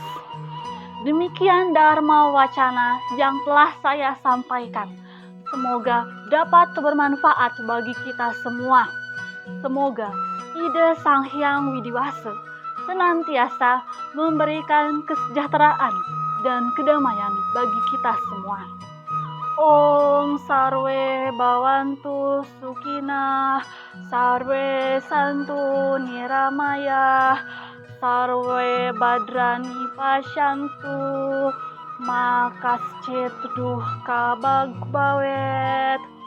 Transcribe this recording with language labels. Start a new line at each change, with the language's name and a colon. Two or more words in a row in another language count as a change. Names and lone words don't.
Indonesian: Demikian Dharma Wacana yang telah saya sampaikan. Semoga dapat bermanfaat bagi kita semua. Semoga ide Sang Hyang Widiwasa senantiasa memberikan kesejahteraan dan kedamaian bagi kita semua.
Sanskrit: Om Sarwe Bhavantu Sukhina, Sarwe Santu Niramaya, Sarwe Badrani Pasyantu, Makascit Duhka Bagbawet.